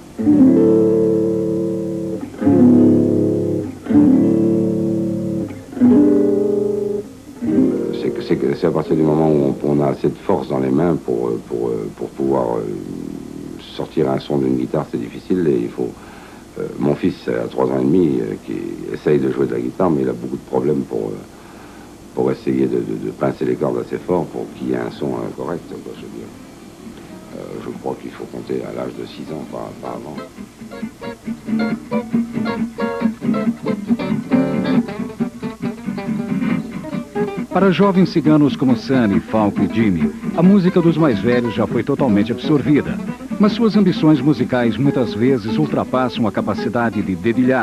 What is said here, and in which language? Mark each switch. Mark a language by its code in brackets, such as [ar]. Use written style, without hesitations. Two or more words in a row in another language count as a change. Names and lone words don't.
[fr] C'est à partir du moment où on a assez de force dans les mains pour pouvoir sortir un son d'une guitare, c'est difficile. Et il faut. Mon fils a 3 ans et demi qui essaye de jouer de la guitare, mais il a beaucoup de problèmes pour essayer de pincer les cordes assez fort pour qu'il y ait un son correct, quoi, je veux dire. Je crois qu'il faut compter à l'âge de 6 ans, pas avant. [pt] Para jovens ciganos como Sunny, Falco e Jimmy, a música dos mais velhos já foi totalmente absorvida. Mas suas ambições musicais muitas vezes ultrapassam a capacidade de dedilhar.